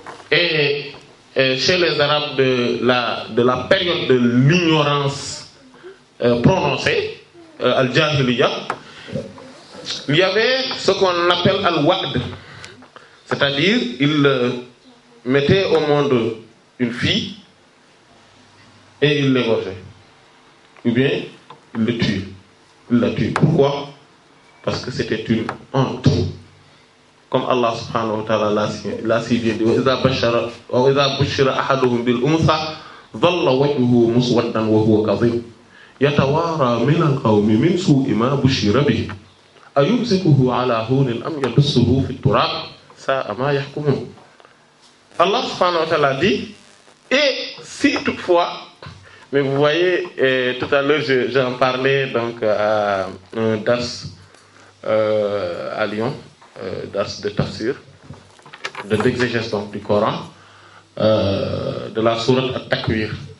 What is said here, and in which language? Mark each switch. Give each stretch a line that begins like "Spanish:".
French: Et chez les Arabes de la période de l'ignorance prononcée, al-jahiliya, il y avait ce qu'on appelle al-wa'd, c'est-à-dire ils mettaient au monde une fille et ils l'égorgeaient, ou bien ils le tuaient. Ils la tuaient. Pourquoi? Parce que c'était une honte. Comme Allah subhanahu wa ta'ala l'a si bien dit,
Arabic: وَإِذَا بُشِّرَ أَحَدُهُمْ بِالْأُنْثَى ظَلَّ وَجْهُهُ مُسْوَدًّا وَهُوَ كَظِيمٌ يَتَوَارَى مِنَ الْقَوْمِ مِنْ سُوءِ مَا بُشِّرَ بِهِ. أيمسكه على هون أم يدسه في التراب ساء ما يحكمون.
French: Allah subhanahu wa ta'ala dit, et si toutefois, mais vous voyez, tout à l'heure j'en parlais donc à un DAS à Lyon, DAS de Tafsir, de l'exégèse du Coran, de la sourate At-Takwir.